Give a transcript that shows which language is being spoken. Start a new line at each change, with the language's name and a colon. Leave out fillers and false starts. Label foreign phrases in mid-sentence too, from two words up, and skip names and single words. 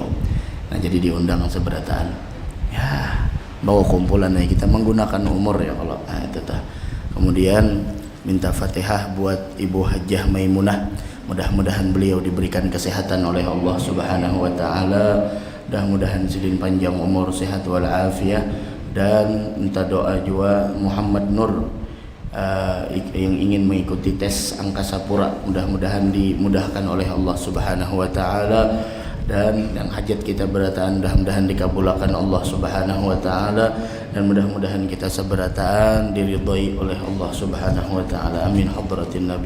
Banjar: Nah jadi diundang seberataan. Ya, bawa kumpulan kita menggunakan umur ya kalau itu tah.
Indonesian: Kemudian minta Fatihah buat Ibu Hajjah Maimunah, mudah-mudahan beliau diberikan kesehatan oleh Allah
Arabic: Subhanahu wa
Banjar: taala, mudah-mudahan sidin panjang umur, sehat
Arabic: wal afiyah,
Indonesian: dan minta doa juga Muhammad Nur yang ingin mengikuti tes angkasa pura, mudah-mudahan dimudahkan oleh Allah
Arabic: Subhanahu wa taala,
Indonesian: dan yang hajat kita berataan mudah-mudahan dikabulkan Allah
Arabic: Subhanahu wa taala,
Indonesian: dan mudah-mudahan kita sabarataan diridhai oleh Allah
Arabic: Subhanahu wa taala.
Indonesian: Amin.
Arabic: Hadratin Nabi.